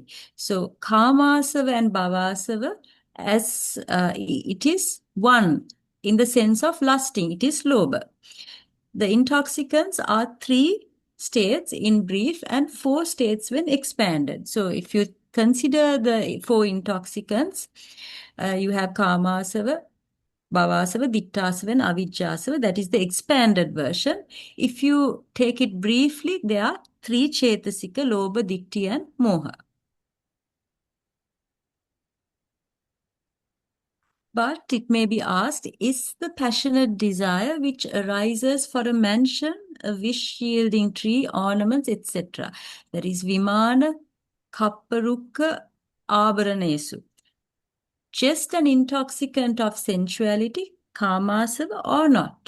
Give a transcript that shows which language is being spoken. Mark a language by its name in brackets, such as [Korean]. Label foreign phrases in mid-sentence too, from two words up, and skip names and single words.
[English] So kāmasava and bhavasava, as it is one in the sense of lusting, it is lobha. The intoxicants are 3 states in brief and 4 states when expanded. So if you consider the 4 intoxicants, you have [Pali] kāmasava, bhavasava, ditthāsava, [English] and avijjāsava. That is the expanded version. If you take it briefly, there are 3 cetasika, [Pali] lobha, ditti, [English] and moha. But it may be asked, is the passionate desire which arises for a mansion, a wish-yielding tree, ornaments, etc., that is [Pali] vimana, kapparukka, ābharanesu, [English] just an intoxicant of sensuality, kāmasava, or not?